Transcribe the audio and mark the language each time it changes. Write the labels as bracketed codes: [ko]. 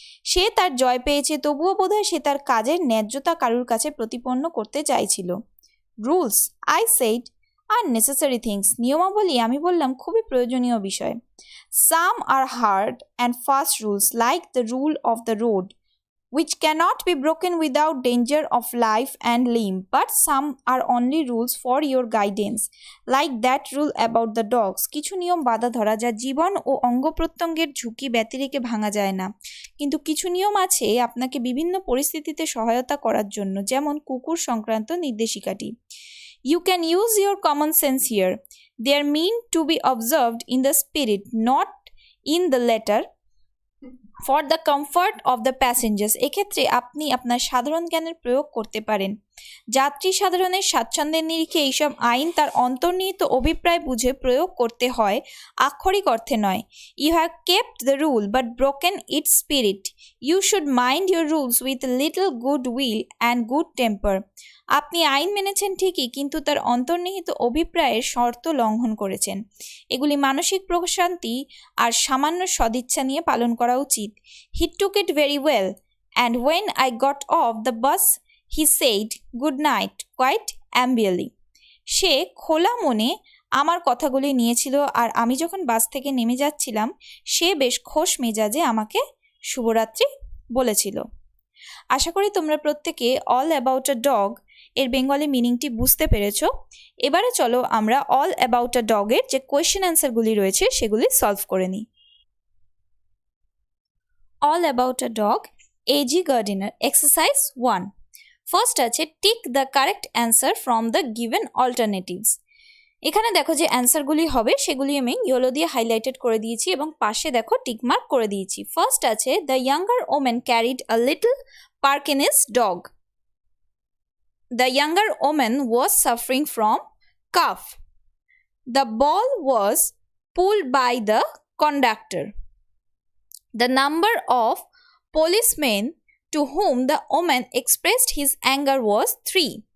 [bn] সে তার জয় পেয়েছে, তবুও বোধহয় সে তার কাজের ন্যায্যতা কারুর কাছে প্রতিপন্ন করতে চাইছিল। [en] rules, I said, are necessary things, [bn] নিয়মাবলী, আমি বললাম খুবই প্রয়োজনীয় বিষয়। [en] Some are hard and fast rules like the rule of the road which cannot be broken without danger of life and limb, but some are only rules for your guidance, like that rule about the dogs. [bn] কিছু নিয়ম বাঁধা ধরা যা জীবন ও অঙ্গ প্রত্যঙ্গের ঝুঁকি ব্যতি রেখে ভাঙা যায় না, কিন্তু কিছু নিয়ম আছে আপনাকে বিভিন্ন পরিস্থিতিতে সহায়তা করার জন্য, যেমন কুকুর সংক্রান্ত নির্দেশিকাটি। [en] You can use your common sense here. They are meant to be observed in the spirit, not in the letter, for the comfort of the passengers. [bn] এক্ষেত্রে আপনি আপনার সাধারণ জ্ঞানের প্রয়োগ করতে পারেন। যাত্রী সাধারণের স্বাচ্ছন্দ্যের নিরিখে এইসব আইন তার অন্তর্নিহিত অভিপ্রায় বুঝে প্রয়োগ করতে হয়, আক্ষরিক অর্থে নয়। [en] You have kept the rule but broken its spirit. You should mind your rules with a little good will and good temper. [bn] আপনি আইন মেনেছেন ঠিকই, কিন্তু তার অন্তর্নিহিত অভিপ্রায়ের শর্ত লঙ্ঘন করেছেন। এগুলি মানসিক প্রশান্তি আর সামান্য সদিচ্ছা নিয়ে পালন করা উচিত। [en] He took it very well, and when I got off the bus, he said good night quite amiably. [bn] সে খোলা মনে আমার কথাগুলি নিয়েছিল আর আমি যখন বাস থেকে নেমে যাচ্ছিলাম সে বেশ খোশ মেজাজে আমাকে শুভরাত্রি বলেছিল। আশা করি তোমরা প্রত্যেকে অল অ্যাবাউট আ ডগ এর বেঙ্গলি মিনিংটি বুঝতে পেরেছ। এবারে চলো আমরা অল অ্যাবাউট আ ডগের যে কোয়েশ্চেন অ্যান্সারগুলি রয়েছে সেগুলি সলভ করে নিই। All about a dog, AG Gardiner. Exercise 1। [en] First আছে tick the correct answer from the given alternatives. [bn] এখানে দেখো যে অ্যান্সারগুলি হবে সেগুলি আমি ইয়েলো দিয়ে হাইলাইটেড করে দিয়েছি এবং পাশে দেখো টিকমার্ক করে দিয়েছি। [en] First আছে the younger women carried a little Pekinese dog. The younger woman was suffering from cough. The ball was pulled by the conductor. The number of policemen to whom the woman expressed his anger was 3.